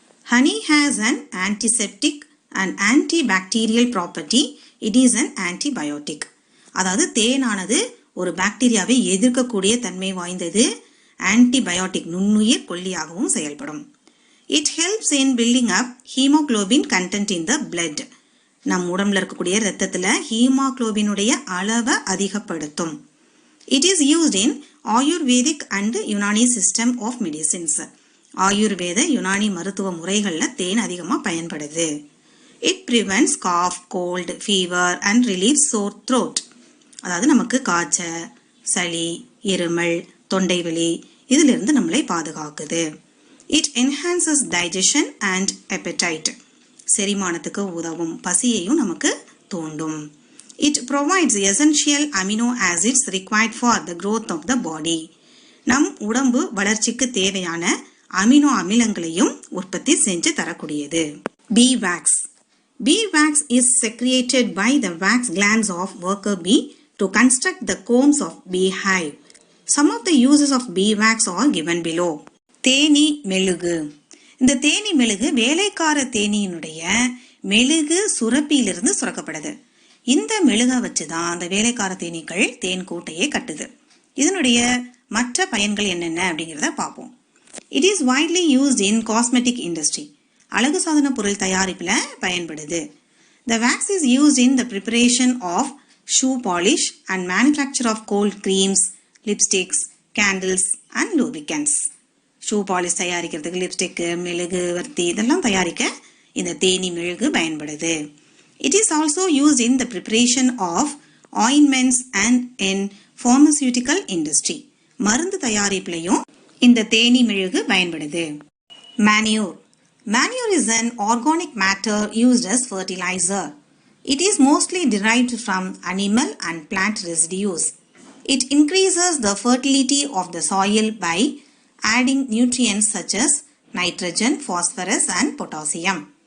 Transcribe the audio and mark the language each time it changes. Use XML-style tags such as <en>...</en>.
<en>Honey has an antiseptic and antibacterial property. It is an antibiotic.</en> <ta>அதாவது தேனானது ஒரு பாக்டீரியாவை எதிர்க்கக்கூடிய தன்மை வாய்ந்தது. ஆன்டிபயோட்டிக், நுண்ணுயிர் கொல்லியாகவும் செயல்படும்.</ta> <en>It helps in building up hemoglobin content in the blood.</en> <ta>நம் உடம்புல இருக்கக்கூடிய இரத்தத்தில் ஹீமோகுளோபினுடைய அளவை அதிகப்படுத்தும்.</ta> <en>It is used in Ayurvedic and Unani system of medicines.</en> <ta>ஆயுர்வேத, யுனானி மருத்துவ முறைகளில் தேன் அதிகமாக பயன்படுது.</ta> <en>It prevents cough, cold, fever and relieves sore throat.</en> <ta>அதாவது நமக்கு காய்ச்சல், சளி, இருமல், தொண்டை வலி இதிலிருந்து நம்மளை பாதுகாக்குது.</ta> <en>It enhances digestion and appetite.</en> <ta>செரிமானத்துக்கு உதவும், பசியையும் நமக்கு தூண்டும்.</ta> <en>It provides essential amino acids required for the growth of the body.</en> <ta>நம் உடம்பு வளர்ச்சிக்கு தேவையான அமினோ அமிலங்களையும் உற்பத்தி செஞ்சு தரக்கூடியது.</ta> <en>Bee wax. Bee wax is secreted by the wax glands of worker bee to construct the combs of beehive. Some of the uses of bee wax are given below.</en> <ta>தேனீ மெழுகு. இந்த தேனீ மெழுகு வேலைக்கார தேனீனுடைய மெழுகு சுரப்பியிலிருந்து சுரக்கப்படுது. இந்த மெழுகை வச்சு தான் அந்த வேலைக்கார தேனீக்கள் தேன் கூட்டையே கட்டுது. இதனுடைய மற்ற பயன்கள் என்னென்ன அப்படிங்கிறத பார்ப்போம்.</ta> <en>It is widely used in cosmetic industry.</en> <ta>அழகு சாதன பொருள் தயாரிப்பில் பயன்படுது.</ta> <en>The wax is used in the preparation of shoe polish and manufacture of cold creams, lipsticks, candles and lubricants.</en> <ta>Shoe polish தயாரிக்கிறதுக்கு லிப்ஸ்டிக்கு, மெழுகு, வர்த்தி இதெல்லாம் தயாரிக்க இந்த தேனீ மெழுகு பயன்படுது.</ta> <en>It is also used in the preparation of ointments and in pharmaceutical industry.</en> <ta>மருந்து தயாரிப்பிலையும் இந்த தேனீ மெழுகு பயன்படுது.</ta> <en>Manure. Manure is an organic matter used as fertilizer. It is mostly derived from animal and plant residues. It increases the fertility of the soil by adding nutrients such as nitrogen, phosphorus and potassium.</en>